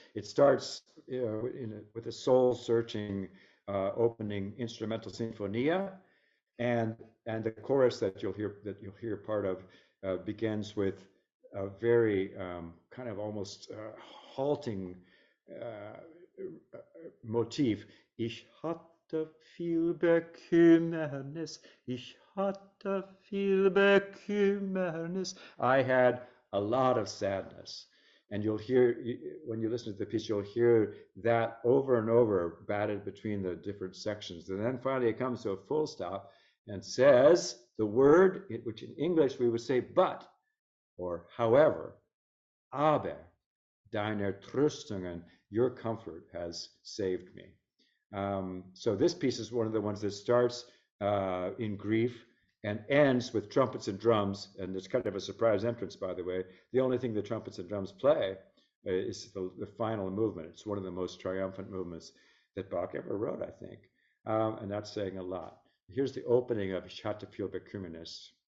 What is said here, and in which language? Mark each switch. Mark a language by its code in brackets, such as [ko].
[en] It starts with a soul-searching opening instrumental sinfonia, and the chorus that you'll hear part of begins with a very kind of almost halting uh, motif. [de] Ich hatte viel Bekümmernis, ich hatte viel Bekümmernis. [en] I had a lot of sadness. And you'll hear, when you listen to the piece, you'll hear that over and over batted between the different sections. And then finally it comes to a full stop and says the word, which in English we would say but, or however, [de] aber, deine Tröstungen, [en] your comfort has saved me. So this piece is one of the ones that starts in grief and ends with trumpets and drums. And it's kind of a surprise entrance, by the way. The only thing the trumpets and drums play is the final movement. It's one of the most triumphant movements that Bach ever wrote, I think. And that's saying a lot. Here's the opening of Ich hatte viel Bekümmernis.